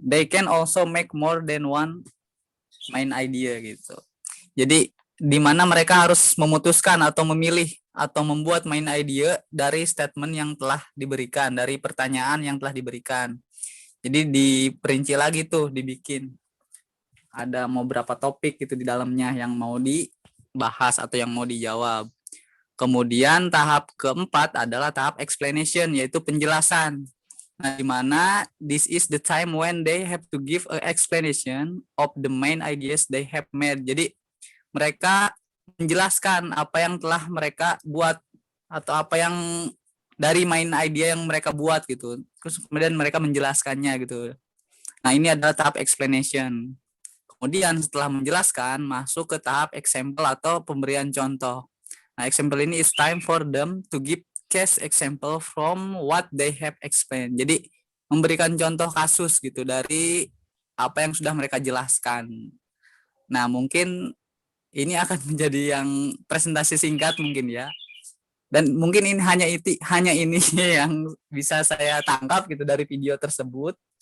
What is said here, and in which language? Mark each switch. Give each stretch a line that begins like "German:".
English: They can also make more than one main idea gitu.
Indonesian: Jadi di mana mereka harus memutuskan atau memilih atau membuat main idea dari statement yang telah diberikan, dari pertanyaan yang telah diberikan. Jadi diperinci lagi tuh, dibikin. Ada mau berapa topik gitu di dalamnya yang mau dibahas atau yang mau dijawab. Kemudian tahap keempat adalah tahap explanation, yaitu penjelasan. Nah, di mana
English: this is the time when they have to give an explanation of the main ideas they have made.
Indonesian: Jadi mereka menjelaskan apa yang telah mereka buat atau apa yang dari main idea yang mereka buat gitu. Terus kemudian mereka menjelaskannya gitu. Nah, ini adalah tahap explanation. Kemudian setelah menjelaskan masuk ke tahap example atau pemberian contoh.
English: Nah, example ini is time for them to give case example from what they have explained.
Indonesian: Jadi memberikan contoh kasus gitu dari apa yang sudah mereka jelaskan. Nah, mungkin ini akan menjadi yang presentasi singkat mungkin ya. Dan mungkin ini hanya ini yang bisa saya tangkap gitu dari video tersebut.